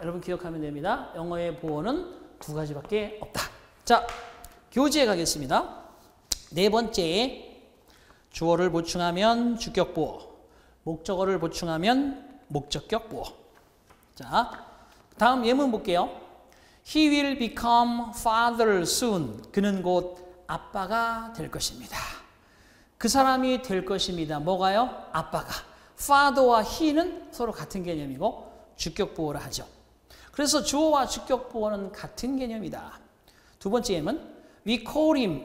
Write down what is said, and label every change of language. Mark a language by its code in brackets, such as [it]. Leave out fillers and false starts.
[ko] 여러분 기억하면 됩니다. 영어의 보어는 두 가지밖에 없다. 자, 교재에 가겠습니다. 네 번째, 주어를 보충하면 주격 보어, 목적어를 보충하면 목적격 보어. 자, 다음 예문 볼게요. [en] He will become father soon. [ko] 그는 곧 아빠가 될 것입니다. 그 사람이 될 것입니다. 뭐가요? 아빠가. father와 he는 서로 같은 개념이고 주격 보어라 하죠. 그래서 주어와 주격 보어는 같은 개념이다. 두 번째 예문, [en] we call him.